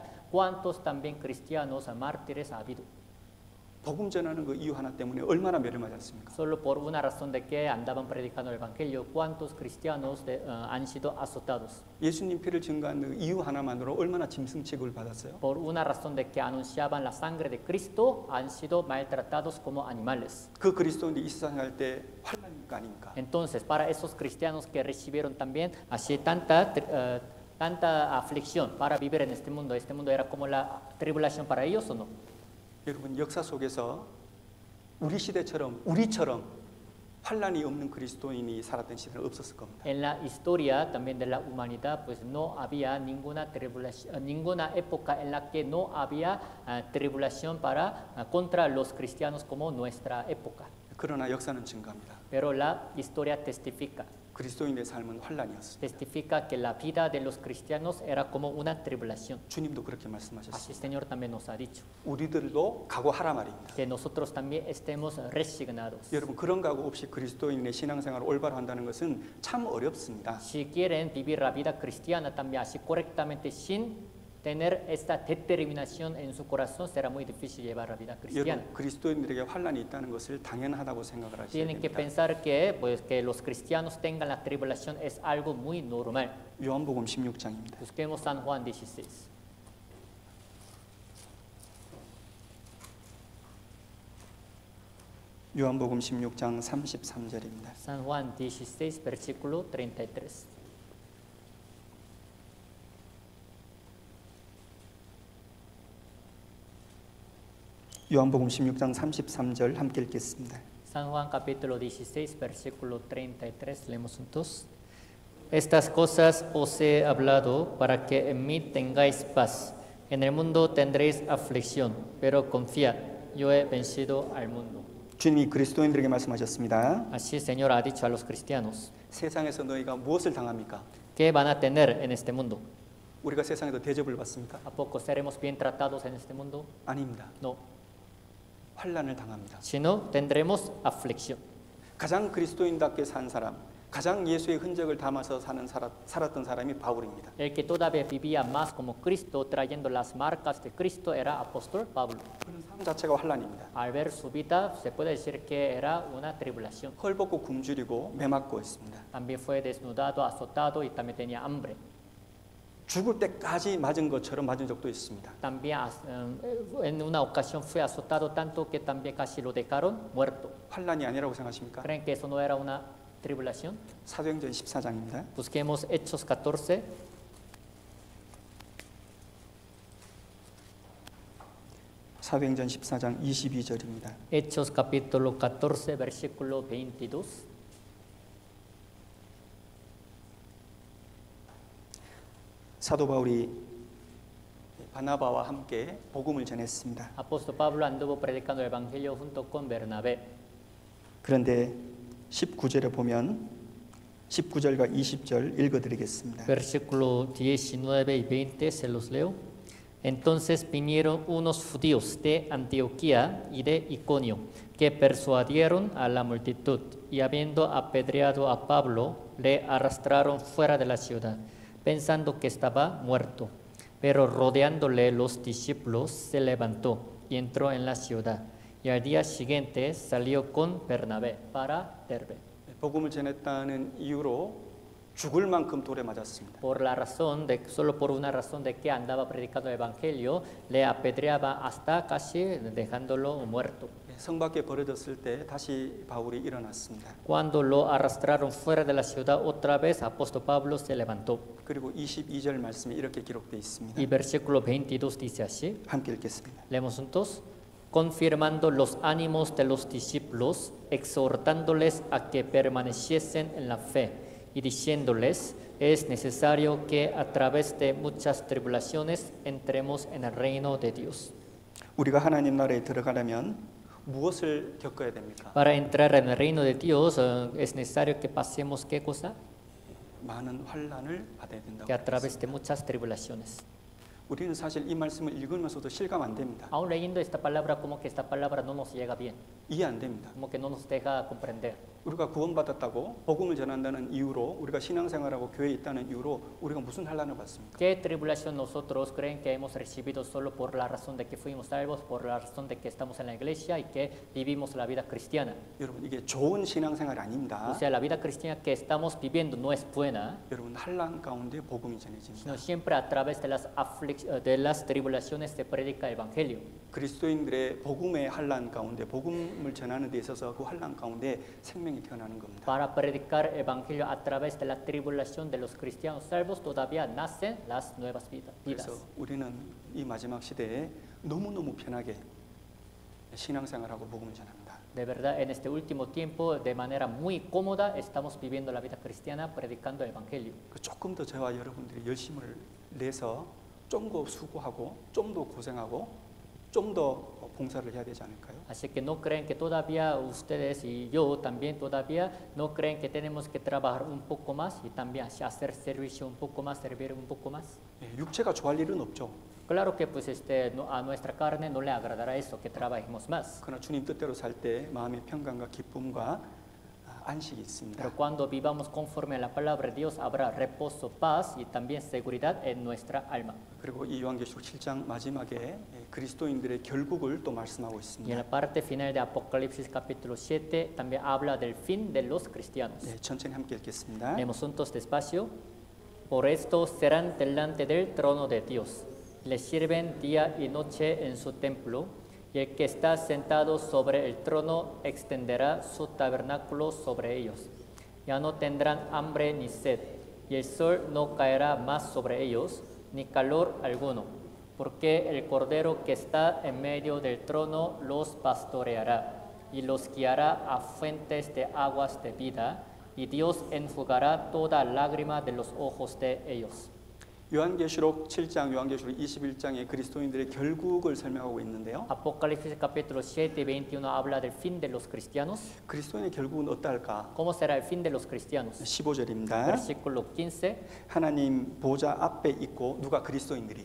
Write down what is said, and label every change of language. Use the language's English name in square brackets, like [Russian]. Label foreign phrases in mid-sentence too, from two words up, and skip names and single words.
[Spanish] ¿Cuántos también cristianos mártires ha habido? [Korean] 복음 전하는 그 이유 하나 때문에 얼마나 매를 맞았습니까? [Spanish] Solo por una razón de que andaban predicando el evangelio, ¿cuántos cristianos han sido azotados? [Korean] 예수님 피를 증거한 그 이유 하나만으로 얼마나 짐승 취급을 받았어요? [Spanish] Por una razón de que anunciaban la sangre de Cristo, han sido maltratados como animales. [Korean] 그 그리스도인들이 이 세상 살 때 환난입니까 아닙니까? [Spanish] Entonces, para esos cristianos que recibieron también así tanta aflicción para vivir en este mundo era como la tribulación para ellos, ¿o no? [Korean] 여러분 역사 속에서 우리처럼 환난이 없는 그리스도인이 살았던 시대는 없었을 겁니다. [Spanish] En la historia también de la humanidad, pues no había ninguna tribulación, ninguna época en la que no había tribulación contra los cristianos como nuestra época. [Korean] 그러나 역사는 증거합니다. [Spanish] Pero la historia testifica [Korean] 그리스도인의 삶은 환난이었습니다. [Spanish] testifica que la vida de los cristianos era como una tribulación. [Korean] 주님도 그렇게 [Spanish] Así el [Korean] 말씀하셨습니다. [Spanish] Señor también nos ha dicho [Korean] 우리들도 각오하라 말입니다. [Spanish] que nosotros también estemos resignados. [Korean] 여러분 그런 각오 없이 그리스도인의 신앙생활을 올바로 한다는 것은 참 어렵습니다. [Spanish] Si quieren vivir la vida cristiana también así correctamente sin tener esta determinación en su corazón, será muy difícil llevar la vida cristiana. [Korean] 여러분 그리스도인들에게 환란이 있다는 것을 당연하다고 생각을 하셔야 [Spanish] Tienen que [Korean] 됩니다. [Spanish] pensar que, pues, que los cristianos tengan la tribulación es algo muy normal. [Korean] 요한복음 16장입니다. [Spanish] Busquemos San Juan 16. [Korean] 요한복음 16장 33절입니다. [Spanish] San Juan 16, versículo 33. [Korean] 요한복음 16장 33절 함께 읽겠습니다. [Spanish] San Juan capítulo 16, versículo 33, leemos juntos. Estas cosas os he hablado para que en mí tengáis paz. En el mundo tendréis aflicción, pero confiad, yo he vencido al mundo. [Korean] 주님이 그리스도인들에게 말씀하셨습니다. [Spanish] Así el Señor ha dicho a los cristianos, [Korean] 세상에서 너희가 무엇을 당합니까? [Spanish] ¿qué van a tener en este mundo? [Korean] 우리가 세상에서 대접을 받습니까? [Spanish] ¿A poco seremos bien tratados en este mundo? [Korean] 아닙니다. [Spanish] No, [Korean] 환란을 당합니다. [Spanish] sino tendremos aflicción. [Korean] 가장 그리스도인답게 산 사람, 가장 예수의 흔적을 담아서 살았던 사람이 바울입니다. [Spanish] El que todavía vivía más como Cristo, trayendo las marcas de Cristo, era apóstol Pablo. [Korean] 그런 삶 자체가 환란입니다. [Spanish] Al ver su vida, se puede decir que era una tribulación. [Korean] 헐벗고 굶주리고 매맞고 있습니다. [Spanish] También fue desnudado, azotado y también tenía hambre. [Korean] 죽을 때까지 맞은 것처럼 맞은 적도 있습니다. [Spanish] También en una ocasión fue azotado tanto que también casi lo dejaron muerto. [Korean] 환란이 아니라고 생각하십니까? [Spanish] ¿Creen que eso no era una tribulación? [Korean] 사도행전 14장입니다. [Spanish] Busquemos Hechos 14. [Korean] 사도행전 14장 22절입니다. [Spanish] Hechos capítulo 14, versículo 22. [Korean] 사도 바울이 바나바와 함께 복음을 전했습니다. [Spanish] Apóstol Pablo anduvo predicando el evangelio junto con Bernabé. [Korean] 그런데 19절에 보면 19절과 20절 읽어드리겠습니다. [Spanish] Versículo 19 y 20 se los leo. Entonces vinieron unos judíos de Antioquía y de Iconio, que persuadieron a la multitud, y habiendo apedreado a Pablo, le arrastraron fuera de la ciudad, pensando que estaba muerto. Pero rodeándole los discípulos, se levantó y entró en la ciudad, y al día siguiente salió con Bernabé para Derbe. [Korean] 복음을 전했다는 이유로 죽을 만큼 돌에 맞았습니다. [Spanish] Por la razón de, solo por una razón de que andaba predicando el evangelio, le apedreaba hasta casi dejándolo muerto. [Korean] 성 밖에 버려졌을 때 다시 바울이 일어났습니다. [Spanish] Cuando lo arrastraron fuera de la ciudad otra vez, apóstol Pablo se levantó. [Korean] 그리고 22절 말씀이 이렇게 기록되어 있습니다. [Spanish] Y versículo 22 dice así, [Korean] 함께 읽겠습니다. [Spanish] leemos juntos. Confirmando los ánimos de los discípulos, exhortándoles a que permaneciesen en la fe y diciéndoles, es necesario que a través de muchas tribulaciones entremos en el reino de Dios. [Korean] 우리가 하나님 나라에 들어가려면 무엇을 겪어야 됩니까? [Spanish] Para entrar en el reino de Dios es necesario que pasemos ¿qué cosa? [Korean] 많은 환란을 받아야 된다고. [Spanish] Que a través de muchas tribulaciones. [Korean] 우리는 사실 이 말씀을 읽으면서도 실감 안 됩니다. [Spanish] Aún leyendo esta palabra, como que esta palabra no nos llega bien, [Korean] 이해 안 됩니다. [Spanish] como que no nos deja comprender. [Korean] 우리가 구원받았다고 복음을 전한다는 이유로 우리가 신앙생활하고 교회에 있다는 이유로 우리가 무슨 환란을 받습니까? [Spanish] ¿Qué tribulación nosotros creen que hemos recibido solo por la razón de que fuimos salvos, por la razón de que estamos en la iglesia y que vivimos la vida cristiana? [Korean] 여러분 이게 좋은 신앙생활 [Spanish] O [Korean] 아닙니다. [Spanish] sea, la vida cristiana que estamos viviendo no es buena, [Korean] 여러분 환란 가운데 복음이 전해집니다. [Spanish] sino siempre a través de las tribulaciones se predica el evangelio. [Korean] 그리스도인들의 복음의 환란 가운데 복음을 전하는 데 있어서 그 환란 가운데 생명이 태어나는 겁니다. [Spanish] Para predicar el evangelio a través de la tribulación de los cristianos salvos todavía nacen las nuevas vidas. [Korean] 그래서 우리는 이 마지막 시대에 너무너무 편하게 신앙생활하고 복음을 전합니다. [Spanish] De verdad, en este último tiempo, de manera muy cómoda, estamos viviendo la vida cristiana predicando el evangelio. [Korean] 조금 더 저와 여러분들이 열심을 내서 좀 더 수고하고 좀 더 고생하고 좀 더 봉사를 해야 되지 않을까요? [Spanish] Así que no creen que todavía ustedes y yo también todavía no creen que tenemos que trabajar un poco más y también hacer servicio un poco más, servir un poco más. [Korean] 육체가 좋아할 일은 없죠. [Spanish] Claro que pues a nuestra carne no le agradará eso, que trabajemos más. [Korean] 그러나 주님 뜻대로 살 때 마음의 평강과 기쁨과 안식이 있습니다. [Spanish] Pero cuando vivamos conforme a la palabra de Dios, habrá reposo, paz y también seguridad en nuestra alma. [Korean] 그리고 이 요한계시록 7장 마지막에 그리스도인들의 결국을 또 말씀하고 [Spanish] Y en [Korean] 있습니다. [Spanish] la parte final de Apocalipsis capítulo 7 también habla del fin de los cristianos. [Korean] 네, 천천히 함께 읽겠습니다. [Spanish] Leemos juntos despacio. Por esto serán delante del trono de Dios. Le sirven día y noche en su templo. Y el que está sentado sobre el trono extenderá su tabernáculo sobre ellos. Ya no tendrán hambre ni sed, y el sol no caerá más sobre ellos, ni calor alguno, porque el Cordero que está en medio del trono los pastoreará, y los guiará a fuentes de aguas de vida, y Dios enjugará toda lágrima de los ojos de ellos. [Korean] 요한계시록 7장, 요한계시록 21장에 그리스도인들의 결국을 설명하고 있는데요. [Spanish] Apocalipsis capítulo 7 y 21 habla del fin de los cristianos. [Korean] 그리스도인의 결국은 어떨까? [Spanish] ¿Cómo será el fin de los cristianos? [Korean] 15절입니다. [Spanish] Versículo 15. [Korean] 하나님 보좌 앞에 있고 누가 그리스도인들이